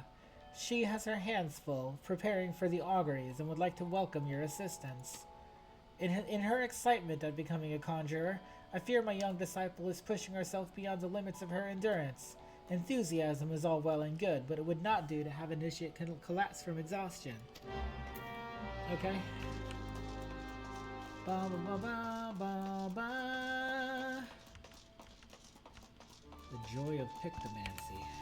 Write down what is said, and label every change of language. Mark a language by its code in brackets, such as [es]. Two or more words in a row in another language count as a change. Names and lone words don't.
[en] She has her hands full, preparing for the auguries and would like to welcome your assistance. In her excitement at becoming a conjurer, I fear my young disciple is pushing herself beyond the limits of her endurance. Enthusiasm is all well and good, but it would not do to have initiate collapse from exhaustion. Okay. Ba ba ba ba ba. The joy of pictomancy.